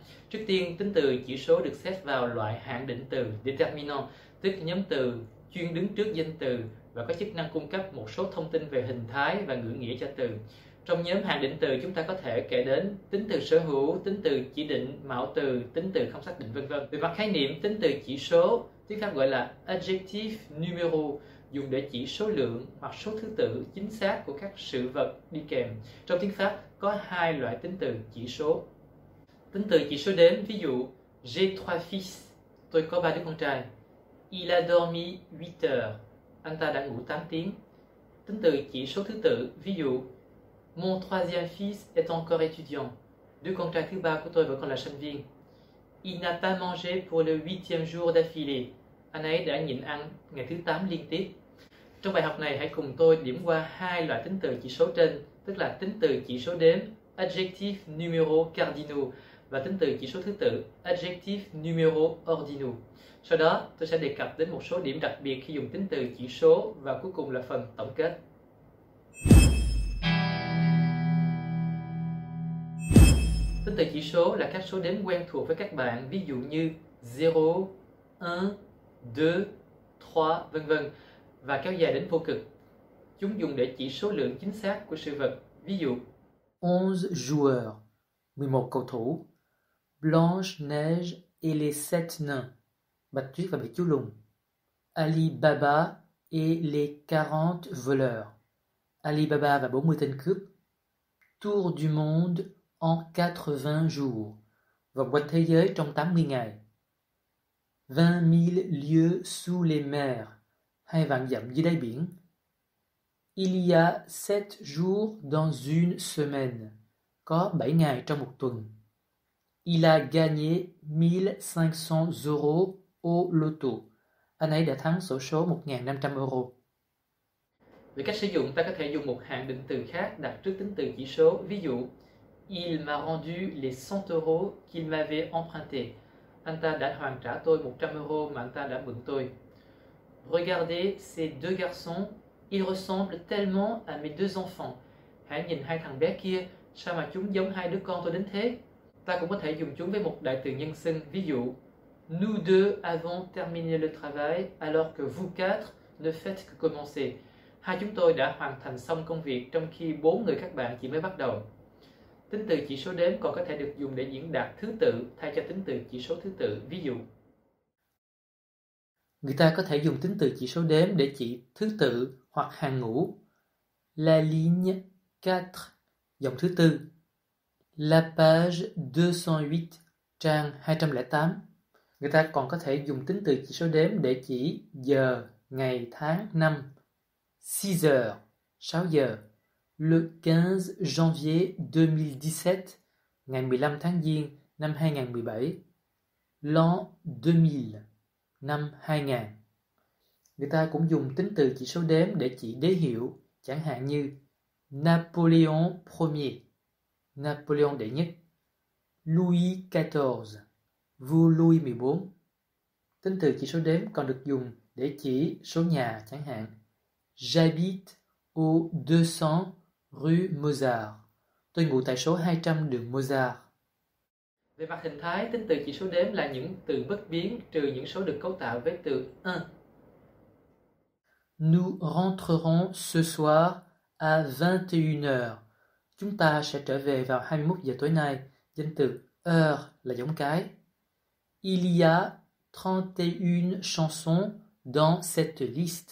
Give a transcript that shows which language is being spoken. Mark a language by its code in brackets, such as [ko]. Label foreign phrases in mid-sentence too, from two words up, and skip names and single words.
[vi] Trước tiên, tính từ chỉ số được xếp vào loại hạn định từ déterminant, tức nhóm từ chuyên đứng trước danh từ và có chức năng cung cấp một số thông tin về hình thái và ngữ nghĩa cho từ. Trong nhóm hạn định từ chúng ta có thể kể đến tính từ sở hữu, tính từ chỉ định, mạo từ, tính từ không xác định vân vân. Về mặt khái niệm, tính từ chỉ số, tiếng Pháp gọi là [fr] adjectif numéro, [vi] dùng để chỉ số lượng hoặc số thứ tự chính xác của các sự vật đi kèm. Trong tiếng Pháp có hai loại tính từ chỉ số. Tính từ chỉ số đếm, ví dụ [fr] j'ai trois fils, [vi] tôi có 3 đứa con trai. [fr] Il a dormi 8 heures, [vi] anh ta đã ngủ 8 tiếng. Tính từ chỉ số thứ tự, ví dụ [fr] mon troisième fils est encore étudiant. [vi] Đứa con trai thứ ba của tôi vẫn còn là sinh viên. [fr] Il n'a pas mangé pour le 8e jour d'affilée. [vi] Anh ấy đã nhịn ăn ngày thứ 8 liên tiếp. Trong bài học này hãy cùng tôi điểm qua hai loại tính từ chỉ số trên, tức là tính từ chỉ số đếm [fr] adjectif numéro cardinaux [vi] và tính từ chỉ số thứ tự [fr] adjectif numéro ordinaux. [vi] Sau đó tôi sẽ đề cập đến một số điểm đặc biệt khi dùng tính từ chỉ số và cuối cùng là phần tổng kết. Tính từ chỉ số là các số đếm quen thuộc với các bạn, ví dụ như 0, 1, 2, 3, vân vân và kéo dài đến vô cực. Chúng dùng để chỉ số lượng chính xác của sự vật, ví dụ 11 joueurs, 11 cầu thủ. [fr] Blanche Neige et les 7 nains, [vi] Bạch Tuyết và 7 chú lùn. [fr] Ali Baba et les 40 voleurs, Ali Baba [vi] và 40 tên cướp. [fr] Tour du monde en 80 jours, [vi] vòng quanh thế giới trong 80 ngày. [fr] 20 000 lieues sous les mers, [vi] 2 vạn dặm dưới đáy biển. [fr] Il y a 7 jours dans une semaine, [vi] có 7 ngày trong một tuần. [fr] Il a gagné 1500 euros au loto, [vi] anh ấy đã thắng xổ số 1.500 euro. Về cách sử dụng, ta có thể dùng một hạn định từ khác đặt trước tính từ chỉ số, ví dụ [fr] Il m'a rendu les 100 euros qu'il m'avait emprunté. [vi] Anh ta đã hoàn trả tôi 100 euro mà anh ta đã mượn tôi. [fr] Regardez ces deux garçons, ils ressemblent tellement à mes deux enfants. [vi] Hãy nhìn hai thằng bé kia, sao mà chúng giống hai đứa con tôi đến thế? Ta cũng có thể dùng chúng với một đại từ nhân xưng, ví dụ [fr] Nous deux avons terminé le travail alors que vous quatre ne faites que commencer. [vi] Hai chúng tôi đã hoàn thành xong công việc trong khi 4 người các bạn chỉ mới bắt đầu. Tính từ chỉ số đếm còn có thể được dùng để diễn đạt thứ tự thay cho tính từ chỉ số thứ tự, ví dụ người ta có thể dùng tính từ chỉ số đếm để chỉ thứ tự hoặc hàng ngũ. [fr] La ligne 4, [vi] dòng thứ tư. [fr] La page 208, trang 208. [vi] Người ta còn có thể dùng tính từ chỉ số đếm để chỉ giờ, ngày, tháng, năm. [fr] 6 heures, 6 giờ. Le 15 janvier 2017, [vi] ngày 15 tháng Giêng năm 2017. L'an 2000, năm 2000. Người ta cũng dùng tính từ chỉ số đếm để chỉ đế hiệu, chẳng hạn như Napoléon Ier, Napoleon đệ nhất. Louis XIV, vua Louis XIV. Tính từ chỉ số đếm còn được dùng để chỉ số nhà, chẳng hạn [fr] J'habite au 200 rue Mozart, [vi] tôi ngụ tại số 200 đường Mozart. Về mặt hình thái, tính từ chỉ số đếm là những từ bất biến trừ những số được cấu tạo với từ 1. [fr] Nous rentrerons ce soir à 21 heures. [vi] Chúng ta sẽ trở về vào 21 giờ tối nay. Danh từ heure là giống cái. [fr] Il y a 31 chansons dans cette liste.